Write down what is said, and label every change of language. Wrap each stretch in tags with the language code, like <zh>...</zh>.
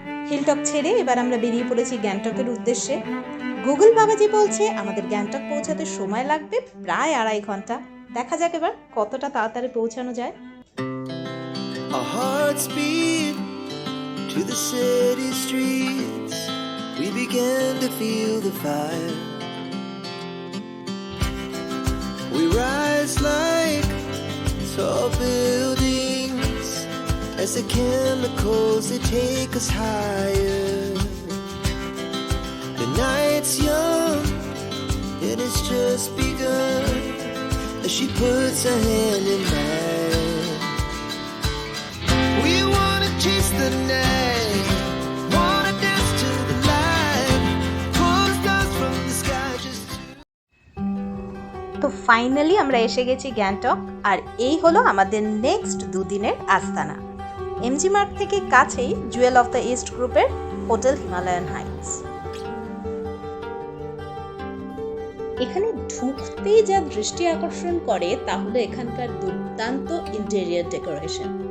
<bn>Hilltop ছেড়ে এবার আমরা বেরিয়ে পড়েছি গ্যাংটকের উদ্দেশ্যে। গুগল বাবাজি বলছে আমাদের গ্যাংটক পৌঁছাতে সময় লাগবে প্রায় 2.5 ঘন্টা। দেখা যাক এবার কতটা তাড়াতাড়ি পৌঁছানো যায়।</bn> <en>Our hearts beat to the city streets. We began to feel the fire. We rise like tall buildings as the chemicals, they take us higher. The night's young and it's just begun as she puts her hand in mine. We wanna chase the night, wanna dance to the light, pull the stars from the sky just</en> <bn>তো finally আমরা এসে গেছি গ্যাংটক, আর এই হলো আমাদের next 2 দিনের আস্তানা। MG মার্গ থেকে কাছেই জুয়েল অফ দ্য ইস্ট গ্রুপের হোটেল হিমালয়ান হাইটস। এখানে ঢুকতেই যা দৃষ্টি আকর্ষণ করে তা হলো এখানকার দুর্দান্ত ইন্টেরিয়র ডেকোরেশন।</bn>